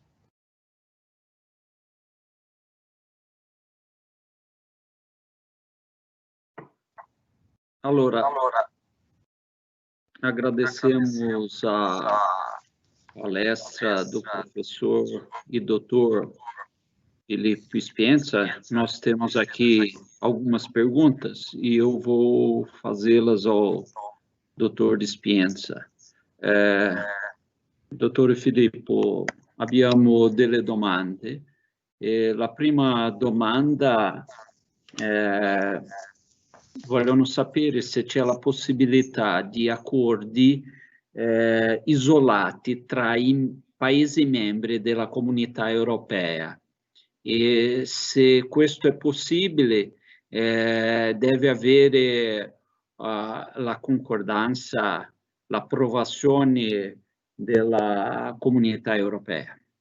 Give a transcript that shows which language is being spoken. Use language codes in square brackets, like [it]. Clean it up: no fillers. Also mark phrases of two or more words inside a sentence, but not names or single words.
[pt] Allora, agradecemos a palestra do professor e doutor Filipe Spienza. Nós temos aqui algumas perguntas e eu vou fazê-las ao doutor Spienza. [it] Dottor Filippo, abbiamo delle domande. La prima domanda vogliono sapere se c'è la possibilità di accordi isolati tra i Paesi membri della Comunità Europea e se questo è possibile deve avere la concordanza, l'approvazione della Comunità Europea.